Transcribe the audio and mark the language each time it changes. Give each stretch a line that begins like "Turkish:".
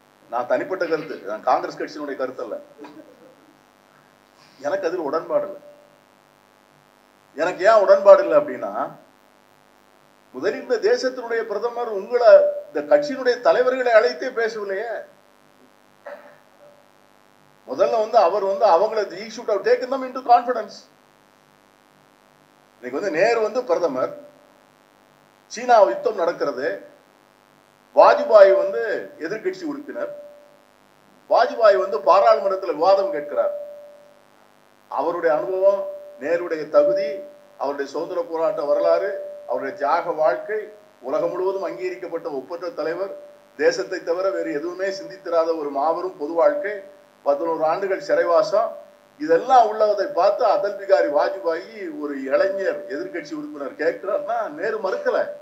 Tamil: நான் தனிப்பட்ட கருத்து, நான் காங்கிரஸ் கட்சியினுடைய கருத்து அல்ல, எனக்கு அதில் உடன்பாடு இல்லை. எனக்கு ஏன் உடன்பாடு இல்லை அப்படின்னா, முதலில் இந்த தேசத்தினுடைய பிரதமர் உங்களை இந்த கட்சியினுடைய தலைவர்களை அழைத்தே பேசவில்லையே. முதல்ல அவர் அவங்களை
English: he should have taken them into confidence.
Tamil: இன்னைக்கு நேரு பிரதமர், சீனா யுத்தம் நடக்கிறது, வாஜ்பாய் எதிர்கட்சி உறுப்பினர், வாஜ்பாய் பாராளுமன்றத்தில் விவாதம் கேட்கிறார். அவருடைய அனுபவம், நேருடைய தகுதி, அவருடைய சுதந்திர போராட்ட வரலாறு, அவருடைய தியாக வாழ்க்கை, உலகம் முழுவதும் அங்கீகரிக்கப்பட்ட ஒப்பற்ற தலைவர், தேசத்தை தவிர வேறு எதுவுமே சிந்தித்திராத ஒரு மாபெரும் பொது வாழ்க்கை, 11 ஆண்டுகள் சிறைவாசம், இதெல்லாம் உள்ளதை பார்த்து அடல் பிகாரி வாஜ்பாயி ஒரு இளைஞர் எதிர்கட்சி உறுப்பினர் கேட்கிறார்னா நேரு மறுக்கல.